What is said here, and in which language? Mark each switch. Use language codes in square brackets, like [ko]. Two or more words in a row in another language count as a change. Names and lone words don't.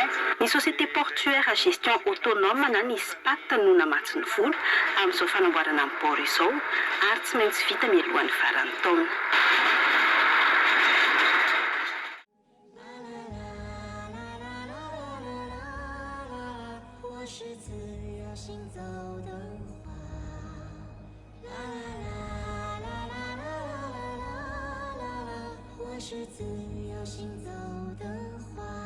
[mg] Ny [fr] société portuaire à gestion autonome [mg] na ny SPAT no namatsy ny vola amin'izao fanamboarana amin'ny port izao ary tsy maintsy vita mialohan'ny faran'ny taona. [zh] 我是自由行走的花，啦啦啦啦啦啦啦啦啦啦，我是自由行走的花。